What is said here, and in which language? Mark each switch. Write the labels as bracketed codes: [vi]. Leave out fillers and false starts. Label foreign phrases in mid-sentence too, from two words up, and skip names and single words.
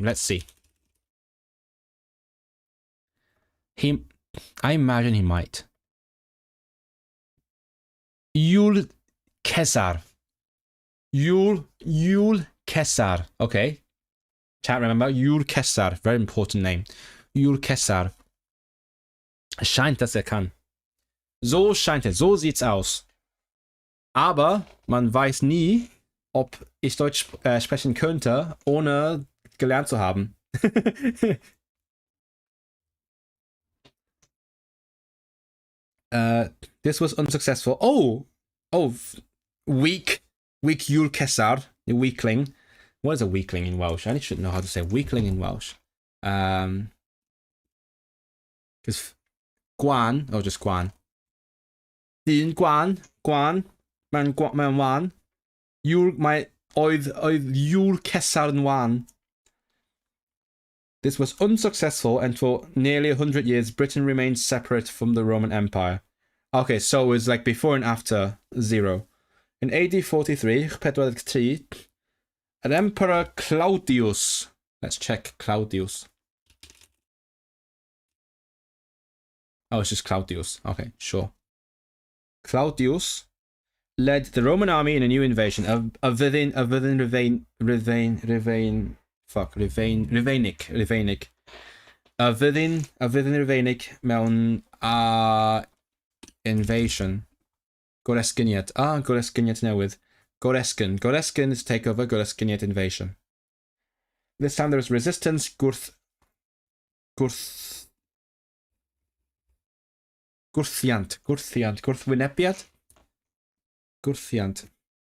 [en] Let's see. I imagine he might. Yul Caesar. Yul Caesar. Okay. Chat, remember? Yul Caesar. Very important name. Yul Caesar. [de] Es scheint, dass kann. So scheint es. So sieht's aus. Aber man weiß nie, ob ich Deutsch sprechen könnte, ohne gelernt zu haben. [en] This was unsuccessful. Oh, weak Yul Caesar, the weakling. What is a weakling in Welsh? I should know how to say weakling in Welsh. Because Gwan, or just Gwan. [cy] Dyn Gwan, man wan. Oedd Yul Caesar yn wan. [en] This was unsuccessful, and for nearly 100 years, Britain remained separate from the Roman Empire. Okay, so it was like before and after 0. In AD 43, an Emperor Claudius. Let's check Claudius. Oh, it's just Claudius. Okay, sure. Claudius led the Roman army in a new invasion of Rivanic mewn invasion. [cy] Goresgyniad. Goresgyniad newydd. [en] Goresgyn is takeover, Goresgyniad invasion. This time there was resistance, gwrthyant.